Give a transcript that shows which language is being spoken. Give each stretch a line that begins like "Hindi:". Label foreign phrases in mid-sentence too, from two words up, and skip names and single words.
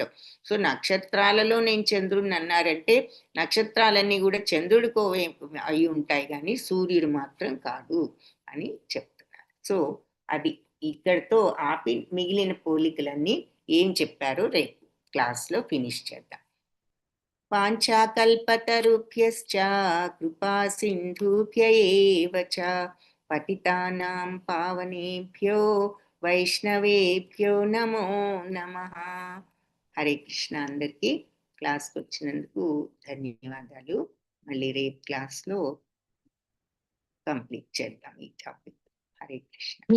Telugu: సో నక్షత్రాలలో నేను చంద్రుడిని అన్నారంటే నక్షత్రాలన్నీ కూడా చంద్రుడికో అయి ఉంటాయి కానీ సూర్యుడు మాత్రం కాదు అని చెప్తున్నారు. సో అది ఇక్కడితో ఆపి మిగిలిన పోలికలన్నీ ఏం చెప్పారో రేపు క్లాస్లో ఫినిష్ చేద్దాం.
Sanskrit: వాంఛాకల్పతరుభ్యశ్చ కృపా సింధుభ్య ఏవ చ పతితానాం పావనేభ్యో వైష్ణవేభ్యో నమో నమః.
Telugu: హరే కృష్ణ. అందరికీ క్లాస్కి వచ్చినందుకు ధన్యవాదాలు. మళ్ళీ రేపు క్లాస్లో కంప్లీట్ చేద్దాం ఈ టాపిక్. హరే కృష్ణ.